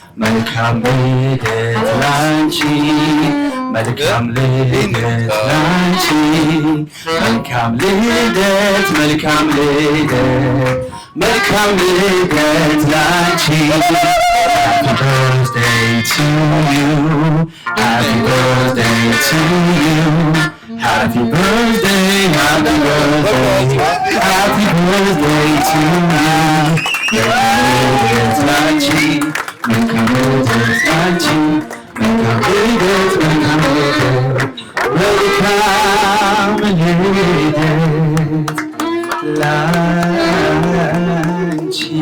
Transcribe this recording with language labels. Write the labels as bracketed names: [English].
[Amharic] መልካም ልደት ላንቺ፣ መልካም ልደት ላንቺ፣ መልካም ልደት፣ መልካም ልደት፣ መልካም ልደት ላንቺ። [English] Happy birthday to you. Happy birthday to you. Happy birthday, happy birthday, happy birthday to you. [Amharic] መልካም ልደት ላንቺ፣ መልካም ልደት ላንቺ፣ መልካም ልደት፣ መልካም ልደት፣ መልካም ልደት ላንቺ።